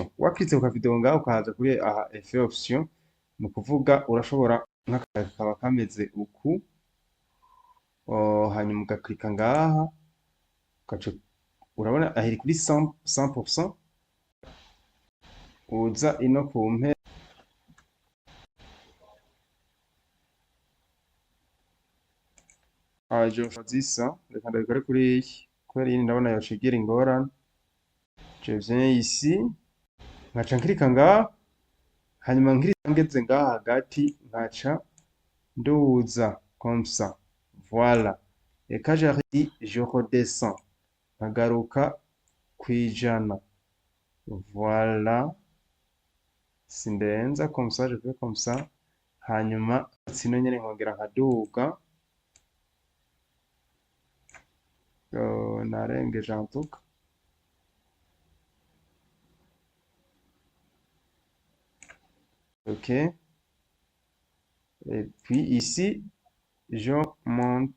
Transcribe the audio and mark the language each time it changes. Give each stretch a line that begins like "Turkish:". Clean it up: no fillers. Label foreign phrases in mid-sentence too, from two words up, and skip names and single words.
Rundi: Wakritse ku video ngaho ukaza kuri aha efe option, ni ukuvuga urashobora nk'akaba kameze uku, hanyuma ugaklika ngaha ugaca urabona ahiri kuri 100%. Uza ino ku mpera
French: je choisis ça.
Rundi: Reka ndabikore kuri iyi kubera iyi ndabona yoshigira ingorane.
French: Je viens ici
Rundi: nkaca nklika ngaha hanyuma ngeze ngaha hagati nkaca nduza
French: comme ça, voilà. Et quand j'arrive, je redescends,
Rundi: nkagaruka kwijana,
French: voilà. Sindenza comme ça, je fais comme ça,
Rundi: hanyuma sino nyene nkongera nkaduga, narengeje
French: en tout cas.
Rundi: Ok.
French: Et puis ici, je monte.